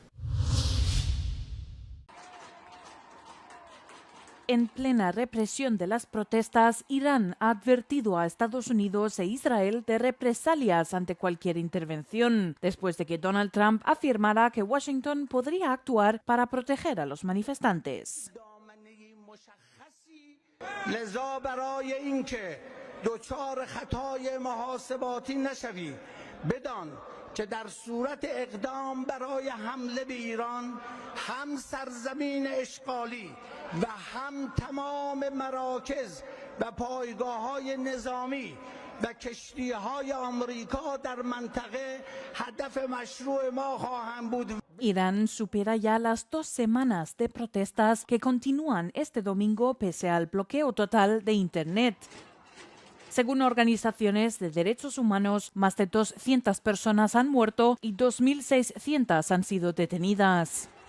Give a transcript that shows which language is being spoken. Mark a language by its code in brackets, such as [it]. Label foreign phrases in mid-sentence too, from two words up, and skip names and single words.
[es] En plena represión de las protestas, Irán ha advertido a Estados Unidos e Israel de represalias ante cualquier intervención, después de que Donald Trump afirmara que Washington podría actuar para proteger a los manifestantes. [fa] که در صورت اقدام برای حمله به ایران هم سرزمین اشغالی و هم تمام مراکز و پایگاه‌های نظامی و کشتی‌های آمریکا در منطقه هدف مشروع ما خواهند بود. [es] Irán supera ya las 2 semanas de protestas que continúan este domingo pese al bloqueo total de Internet. Según organizaciones de derechos humanos, más de 200 personas han muerto y 2.600 han sido detenidas.